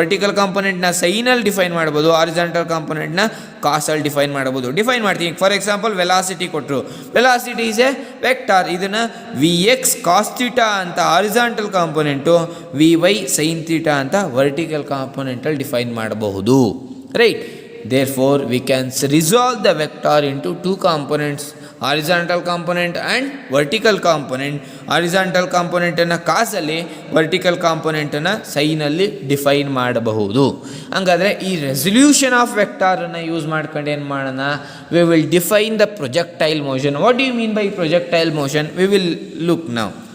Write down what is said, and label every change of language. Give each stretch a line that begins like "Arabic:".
Kannada: Vertical ಕಾಂಪೊನೆಂಟ್ನ ಸೈನಲ್ಲಿ define ಮಾಡ್ಬೋದು, horizontal ಕಾಂಪೊನೆಂಟ್ನ ಕಾಸಲ್ಲಿ define ಮಾಡ್ಬೋದು. Define ಮಾಡ್ತೀನಿ.
English: for example,
Kannada: ವೆಲಾಸಿಟಿ ಕೊಟ್ಟರು,
English: Velocity is a vector.
Kannada: ಇದನ್ನು ವಿ ಎಕ್ಸ್ ಕಾಸ್ ಥೀಟಾ ಅಂತ horizontal component, V y sine theta ಅಂತ vertical ಕಾಂಪೊನೆಂಟಲ್ಲಿ define ಮಾಡಬಹುದು.
English: Right. Therefore, we can resolve the vector into two components, horizontal component and vertical component.
Kannada: Horizontal component ಅನ್ನು ಕಾಸಲ್ಲಿ, vertical component ಅನ್ನು ಸೈನಲ್ಲಿ define ಮಾಡಬಹುದು. ಹಂಗಾದರೆ ಈ resolution of vector ಅನ್ನು use ಮಾಡ್ಕೊಂಡು ಏನು ಮಾಡೋಣ,
English: We will define the projectile motion. What do you mean by projectile motion? We will look now.